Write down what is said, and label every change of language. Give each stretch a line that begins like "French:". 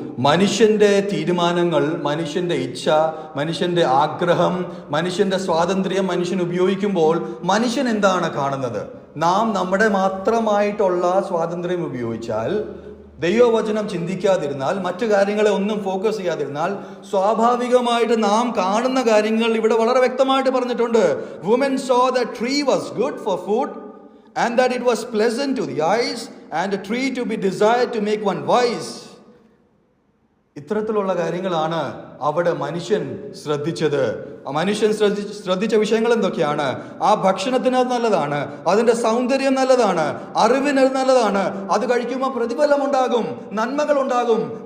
Malayalam: മനുഷ്യന്റെ തീരുമാനങ്ങൾ, മനുഷ്യന്റെ ഇച്ഛ, മനുഷ്യന്റെ ആഗ്രഹം, മനുഷ്യന്റെ സ്വാതന്ത്ര്യം മനുഷ്യൻ ഉപയോഗിക്കുമ്പോൾ മനുഷ്യൻ എന്താണ് കാണുന്നത്? നാം നമ്മുടെ മാത്രമായിട്ടുള്ള സ്വാതന്ത്ര്യം ഉപയോഗിച്ചാൽ, ദൈവവചനം ചിന്തിക്കാതിരുന്നാൽ, മറ്റു കാര്യങ്ങളെ ഒന്നും ഫോക്കസ് ചെയ്യാതിരുന്നാൽ, സ്വാഭാവികമായിട്ട് നാം കാണുന്ന കാര്യങ്ങൾ ഇവിടെ വളരെ വ്യക്തമായിട്ട് പറഞ്ഞിട്ടുണ്ട്.
English: Woman saw the tree was good for food and that it was pleasant to the eyes and a tree to be desired to make one wise.
Malayalam: ഇത്തരത്തിലുള്ള കാര്യങ്ങളാണ് അവിടെ മനുഷ്യൻ ശ്രദ്ധിച്ചത്. മനുഷ്യൻ ശ്രദ്ധിച്ച വിഷയങ്ങൾ എന്തൊക്കെയാണ്? ആ ഭക്ഷണത്തിന് അത് നല്ലതാണ്, അതിന്റെ സൗന്ദര്യം നല്ലതാണ്, അറിവിന് നല്ലതാണ്, അത് കഴിക്കുമ്പോൾ പ്രതിഫലം ഉണ്ടാകും, നന്മകൾ ഉണ്ടാകും.